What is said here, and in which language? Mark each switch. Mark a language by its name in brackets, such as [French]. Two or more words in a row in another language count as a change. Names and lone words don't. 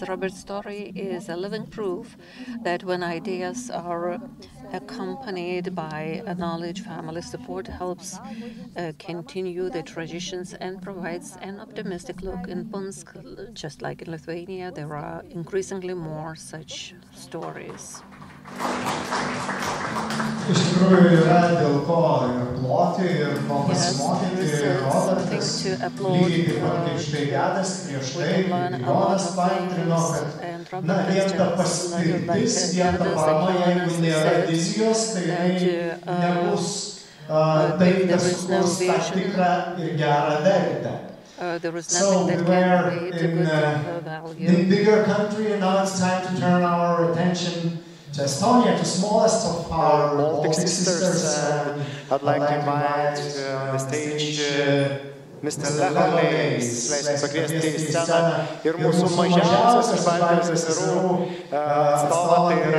[English] Robert's story is a living proof that when ideas are accompanied by knowledge, family support helps continue the traditions and provides an optimistic look. In Punsk, just like in Lithuania, there are increasingly more such stories. [Lithuanian] Iš tikrųjų yra dėl ko ir ploti, ir ko pasimokyti, Robertas lygiai taip pat kaip štai Gedas prieš tai, Jonas paantrino, kad vien ta paspirtis, vien ta parama, jeigu nėra vizijos, tai nebus tai, kas sukurs tą tikrą ir gerą vertę. [English] So we were in bigger country, and now it's time to turn our attention to Estonia, to smallest of our Baltic sisters. I'd like to invite on the stage Mr. [Lithuanian] Lehalais, leisti pakviesti į sceną ir mūsų mažiausias iš Baltijos seserų atstovą, tai yra